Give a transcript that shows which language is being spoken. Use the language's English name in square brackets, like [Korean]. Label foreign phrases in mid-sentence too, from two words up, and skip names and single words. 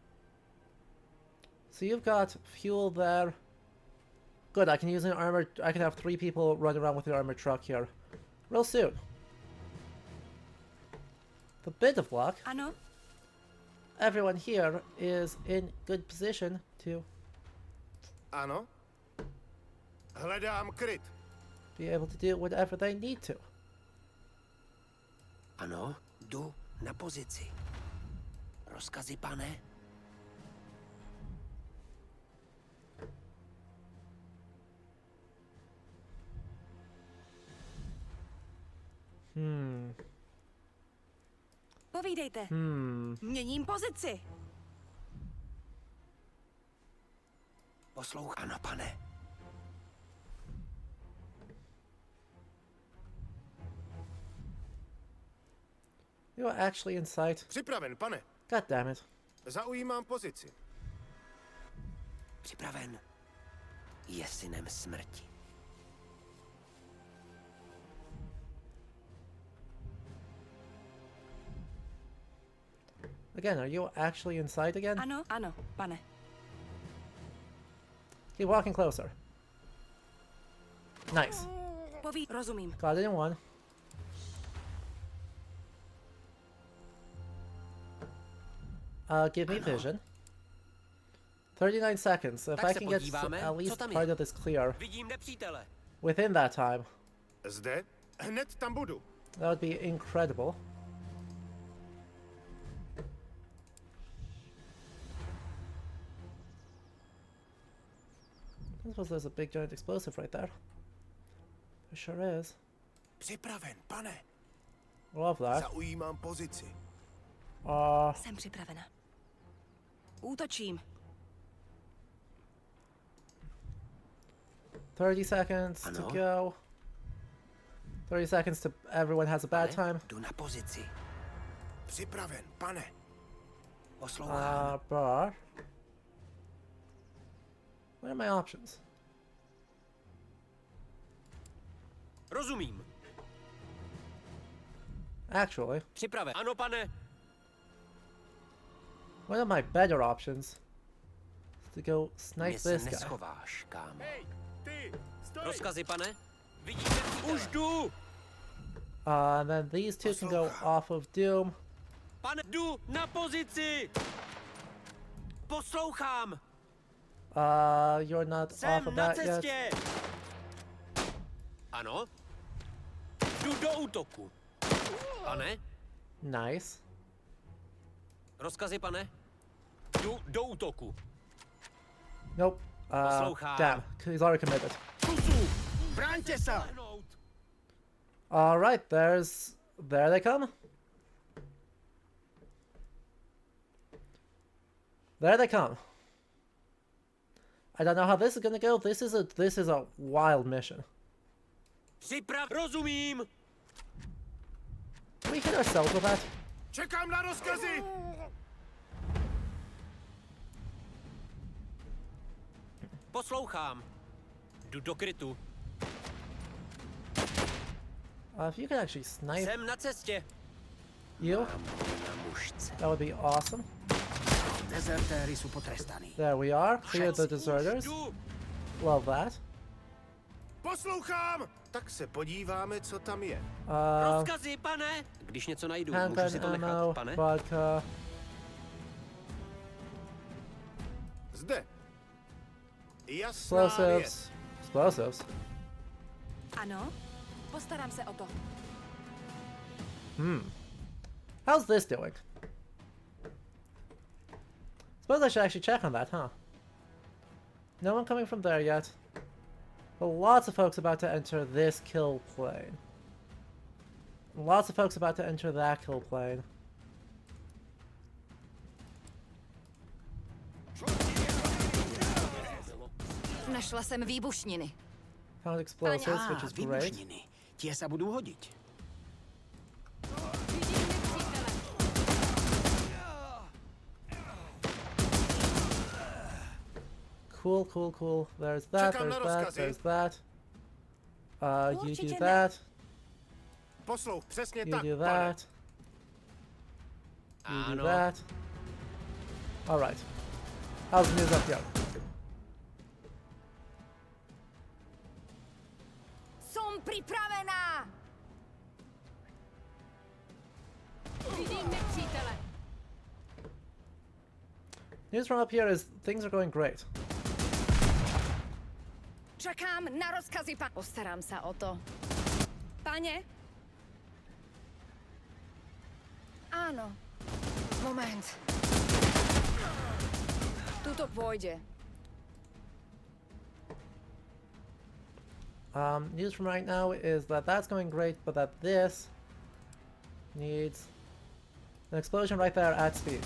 [English] So you've got fuel there. Good, I can use an armored. I can have 3 people running around with the armored truck here, real soon. The bit of luck, [Czech] Ano, [English] everyone here is in good position to [Czech] Ano? Hledám kryt. [English] be able to do whatever they need to. [Czech] Ano, jdu na pozici. Rozkazy, pane? povídejte. Měním pozici. Poslouchám, ano, pane. [English] You are actually in sight. [Czech] Připraven, pane. [English] God damn it. [Czech] Zaujímám pozici. Připraven. Je synem smrti. [English] Again, are you actually in sight again? [Czech] Ano, ano, pane. [English] Keep walking closer. Nice. [Czech] Rozumím. [English] Got it in one. Give me vision. 39 seconds. If [Czech] Tak [English] I [Czech] se [English] can get [Czech] podíváme, [English] at [Czech] co [English] least [Czech] tam je. [English] part of this clear [Czech] Vidím nepřítele. [English] within that time, [Czech] Zde? Hned tam budu. [English] that would be incredible. I suppose there's a big giant explosive right there. There sure is. [Czech] Připraven, pane. [English] Love that. [Czech] Zaujímám pozici. Jsem připravena. Útočím. [English] 30 seconds to [Czech] Ano. [English] go. 30 seconds to everyone has a bad time. [Czech] Jdu na pozici. Připraven, pane. Poslouchám. [English] Bar. What are my options? [Czech] Rozumím. [English] Actually, [Czech] Připraven. Ano, pane. [English] one of my better options is to go snipe [Czech] Mě se [English] this guy. [Czech] neschováš, kámo. Hej, ty, stoj! Rozkazy, pane? Vidím nepřítele. Už jdu. [English] And then these two can go off of Doom. [Czech] Pane, jdu na pozici. Poslouchám. [English] You're not off [Czech] Jsem [English] of [Czech] na [English] that yet. [Czech] cestě. Ano. Jdu do útoku. Pane? [English] Nice. [Czech] Rozkazy, pane? Jdu do útoku. [English] Nope. [Czech] Poslouchám. [English] Damn. He's already committed. [Czech] Kusu! Bráňte se! [English] Alright, there they come. There they come. I don't know how this is gonna go. This is a wild mission. [Czech] Rozumím. [English] Can we hit ourselves with that? [Czech] Čekám na rozkazy! Poslouchám. Jdu do krytu. [English] If you could actually snipe [Czech] Jsem na cestě. [English] you, [Czech] Mám ho na mušce. [English] that would be awesome. [Czech] Dezertéry jsou potrestaný. [English] There we are. Clear the deserters. [Czech] Jdu. [English] Love that. [Czech] Poslouchám! Tak se podíváme, co tam je. Rozkazy, pane. Když něco najdu, můžu [English] Handgun [Czech] si to [English] ammo, [Czech] nechat, pane? [English] vodka. [Czech] Zde. Jasná věc. [English] Explosives. Explosives. [Czech] Ano, postarám se o to. [English] How's this doing? Suppose I should actually check on that, huh? No one coming from there yet. But lots of folks about to enter this kill plane. Lots of folks about to enter that kill plane. [Czech] Našla jsem výbušniny. [English] Found explosives, which is great. [Slovak] Výbušniny. Tie sa budú hodiť. [English] Cool, cool, cool. There's that, [Czech] Čekám na [English] there's that, [Czech] rozkazy. [English] there's that. You do [Czech] Určitě ne. [English] that. [Czech] Poslouch, přesně [English] You [Czech] tak, [English] do [Czech] pane. [English] that. You do that. Alright. How's the news up here? [Slovak] Som připravená! [Czech] Vidím nepřítele. [English] News from up here is things are going great. [Czech] Čekám na rozkazy, Postarám se o to. [Slovak] Pane? Áno. Moment. Tuto pôjde. [English] News from right now is that that's going great, but that this needs an explosion right there at speed.